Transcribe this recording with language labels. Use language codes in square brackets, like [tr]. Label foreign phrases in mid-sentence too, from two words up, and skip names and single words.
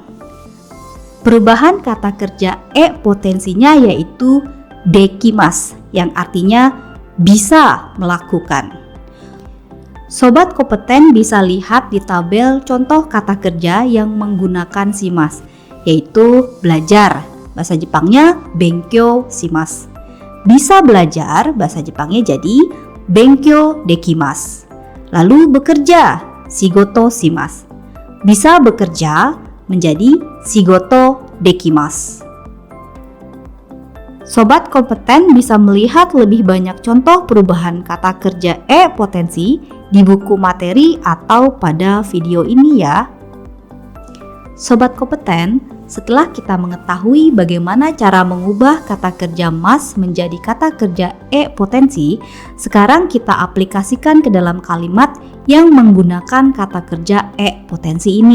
[id] Perubahan kata kerja potensinya yaitu dekimasu yang artinya bisa melakukan. Sobat Kompeten bisa lihat di tabel contoh kata kerja yang menggunakan shimas, yaitu belajar. Bahasa Jepangnya [ja] 勉強します. [id] Bisa belajar, bahasa Jepangnya jadi [ja] 勉強できます. [id] Lalu bekerja, [ja] 仕事します. [id] Bisa bekerja menjadi [ja] 仕事できます. [id] Sobat Kompeten bisa melihat lebih banyak contoh perubahan kata kerja potensi di buku materi atau pada video ini ya. Sobat Kompeten, setelah kita mengetahui bagaimana cara mengubah kata kerja mas menjadi kata kerja potensi, sekarang kita aplikasikan ke dalam kalimat yang menggunakan kata kerja potensi ini.